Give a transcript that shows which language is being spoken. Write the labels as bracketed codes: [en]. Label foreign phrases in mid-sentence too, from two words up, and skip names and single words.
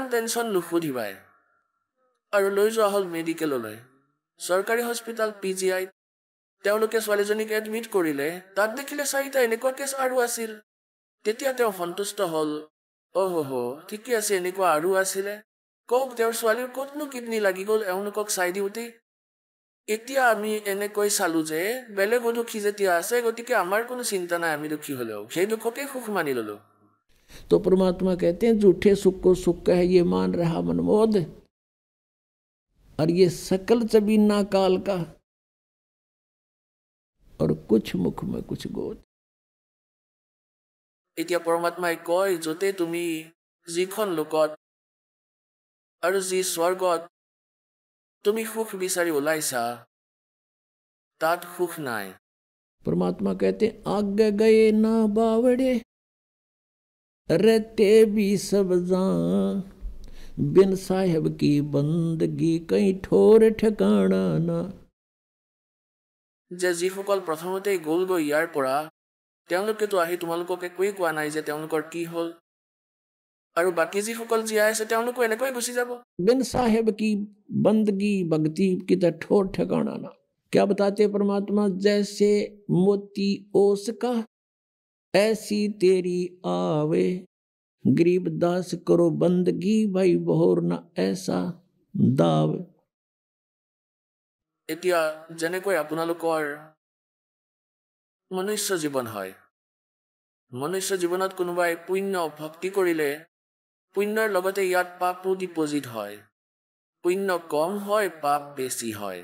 [as] টেনশ্যন নুসুধিবাই আৰু লৈ যোৱা হ'ল মেডিকেললৈ চৰকাৰী হস্পিটেল PGI তেওঁলোকে ছোৱালীজনীক এডমিট কৰিলে তাত দেখিলে 4টা এনেকুৱা কেছ আৰু আছিল তেতিয়া তেওঁ সন্তুষ্ট হ'ল ঠিকে আছে এনেকুৱা আৰু আছিলে কওক তেওঁৰ ছোৱালীৰ ক'তনো কিডনী লাগি গ'ল এওঁলোকক চাই দিওঁতে এতিয়া আমি এনেকৈ চালো যে বেলেগো দুখী যেতিয়া আছে গতিকে আমাৰ কোনো চিন্তা নাই আমি দুখী হলেও সেই দুখকে সুখ মানি ললো [hi] तो परमात्मा कहते हैं झूठे सुख को सुख है ये मान रहा मनमोद और ये सकल चबीना काल का और कुछ मुख में कुछ गोद [as] এতিয়া পৰমাত্মাই কয় যতে তুমি যিখন লোকত আৰু যি স্বৰ্গত তুমি সুখ বিচাৰি ওলাইছা তাত সুখ নাই [hi] परमात्मा कहते हैं आगे गए ना बावड़े रहते भी सब जान बिन साहेब की बंदगी कहीं ठोर ठिकाना ना [as] যে যিসকল প্ৰথমতেই গ'লগৈ ইয়াৰ পৰা তেওঁলোকেতো আহি তোমালোকক একোৱেই কোৱা নাই যে তেওঁলোকৰ কি হ'ল আৰু বাকী যিসকল জীয়াই আছে তেওঁলোকো এনেকৈ গুচি যাব [hi] बिन साहेब की बंदगी भक्ति की तो ठोर ठिकाना ना क्या बताते परमात्मा जैसे मोती ओस का ऐसी तेरी आवे गरीब दास करो बंदगी भाई बहोर ना ऐसा दाव [as] এতিয়া যেনেকৈ আপোনালোকৰ মনুষ্য জীৱন হয় মনুষ্য জীৱনত কোনোবাই পুণ্য ভক্তি কৰিলে পুণ্যৰ লগতে ইয়াত পাপো ডিপজিট হয়। পুণ্য কম হয়, পাপ বেছি হয়।